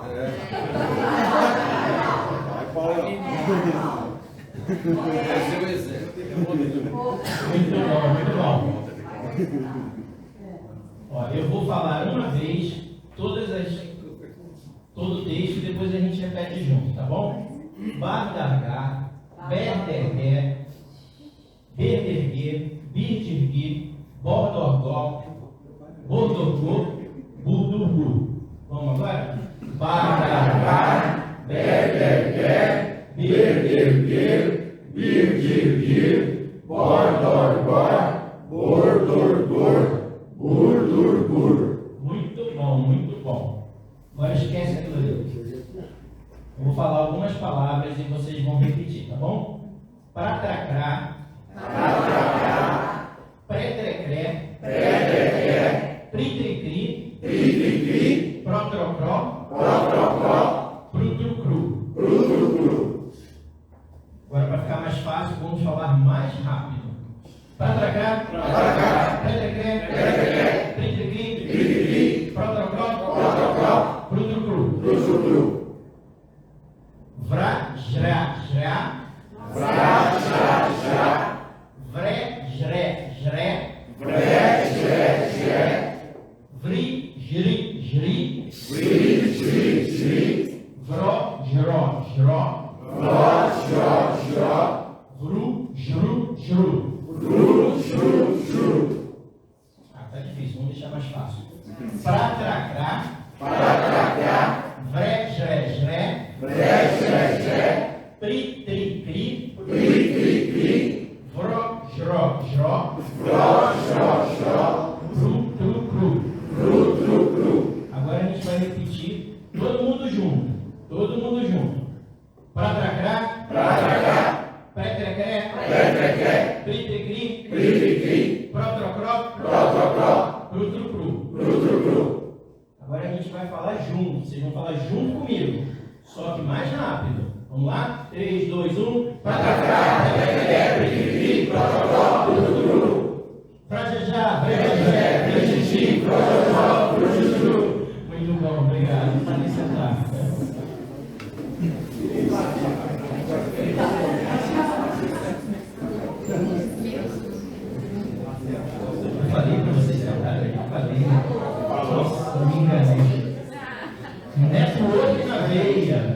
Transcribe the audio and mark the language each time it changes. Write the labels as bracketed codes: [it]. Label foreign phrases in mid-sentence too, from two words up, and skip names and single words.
[pt] Vai, Paulo. Muito bom. Ó, eu vou falar uma vez todo o texto e depois a gente repete junto, tá bom? Bardargar, berderguer, berderguer, birdirgui, bordorgó, bordorgô, burdurgu. Vamos agora? Bardargar, berderguer, berderguer, birdirgir, bordorgó, bordorgor, burdurgur. Muito bom, muito bom. Agora esquece aquilo ali. Eu vou falar algumas palavras e vocês vão repetir, tá bom? Pratracrá, pretrecré, pritricri, protrocró, prutrucru. Agora, para ficar mais fácil, vamos falar mais rápido. Pratracrá, pretrecré, pritricri, protrocró, prutrucru. Vrá, jrá, vré, jré, vri, jri, vró, jró, vru, jru. Tá difícil, vamos deixar mais fácil. Pratracrá, vré, jré, pritricri, vró, jró, prutrucru. Agora a gente vai repetir todo mundo junto. Pratracrá, pretrecré, pritricri, protrocró, prutrucru. Agora a gente vai falar junto. Vocês vão falar junto comigo, só que mais rápido. Vamos lá? 3, 2, 1. Pratracrá, pritricri, protrocró, prutrucru. Prajaja, prejiji, protrocró, prutrucru. Muito bom, obrigado. Pode sentar. Eu falei para vocês sentarem, eu falei. Nossa, me enganei. Network na veia.